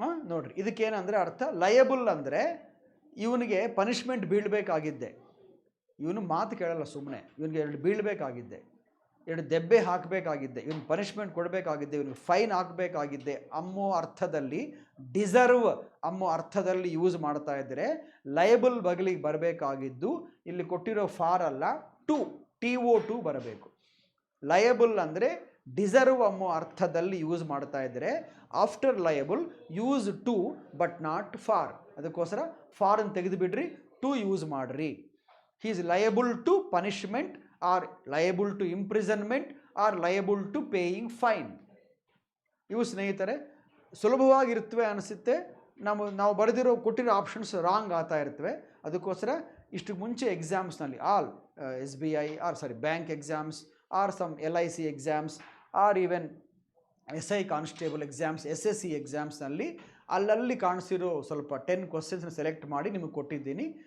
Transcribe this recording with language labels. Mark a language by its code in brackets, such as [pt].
[kn] ನೋಡ್ರಿ, ಇದಕ್ಕೇನಂದರೆ ಅರ್ಥ, ಲಯಬಲ್ ಅಂದರೆ ಇವನಿಗೆ ಪನಿಷ್ಮೆಂಟ್ ಬೀಳಬೇಕಾಗಿದ್ದೆ, ಇವನು ಮಾತು ಕೇಳಲ್ಲ ಸುಮ್ಮನೆ, ಇವನಿಗೆ 2 ಬೀಳಬೇಕಾಗಿದ್ದೆ, 2 ದೆಬ್ಬೆ ಹಾಕಬೇಕಾಗಿದ್ದೆ, ಇವನು ಪನಿಷ್ಮೆಂಟ್ ಕೊಡಬೇಕಾಗಿದ್ದೆ, ಇವನಿಗೆ ಫೈನ್ ಹಾಕಬೇಕಾಗಿದ್ದೆ ಅನ್ನೋ ಅರ್ಥದಲ್ಲಿ, ಡಿಸರ್ವ್ ಅನ್ನೋ ಅರ್ಥದಲ್ಲಿ ಯೂಸ್ ಮಾಡ್ತಾ ಇದ್ದರೆ ಲಯಬಲ್ ಬಗಲಿಗೆ ಬರಬೇಕಾಗಿದ್ದು ಇಲ್ಲಿ ಕೊಟ್ಟಿರೋ ಫಾರ್ ಅಲ್ಲ, TO2 ಬರಬೇಕು. ಲಯಬಲ್ ಅಂದರೆ ಡಿಸರ್ವ್ ಅನ್ನೋ ಅರ್ಥದಲ್ಲಿ ಯೂಸ್ ಮಾಡ್ತಾ ಇದ್ದರೆ [en] After liable use to but not for. [kn] ಅದಕ್ಕೋಸ್ಕರ ಫಾರನ್ನು ತೆಗೆದುಬಿಡ್ರಿ, ಟು ಯೂಸ್ ಮಾಡಿರಿ. [en] He is liable to punishment or liable to imprisonment or liable to paying fine. [kn] ಇವು ಸ್ನೇಹಿತರೆ ಸುಲಭವಾಗಿರುತ್ತವೆ ಅನಿಸುತ್ತೆ. ನಾವು ಬರೆದಿರೋ ಕೊಟ್ಟಿರೋ ಆಪ್ಷನ್ಸ್ ರಾಂಗ್ ಆಗ್ತಾ ಇರ್ತವೆ. ಅದಕ್ಕೋಸ್ಕರ ಇಷ್ಟು ಮುಂಚೆ ಎಕ್ಸಾಮ್ಸ್ನಲ್ಲಿ all SBI bank exams are some LIC exams are even SI constable exams, SSC ಎಕ್ಸಾಮ್ಸ್ನಲ್ಲಿ ಅಲ್ಲಲ್ಲಿ ಕಾಣಿಸಿರೋ ಸ್ವಲ್ಪ 10 ಕ್ವಶನ್ಸ್ನ ಸೆಲೆಕ್ಟ್ ಮಾಡಿ ನಿಮಗೆ ಕೊಟ್ಟಿದ್ದೀನಿ.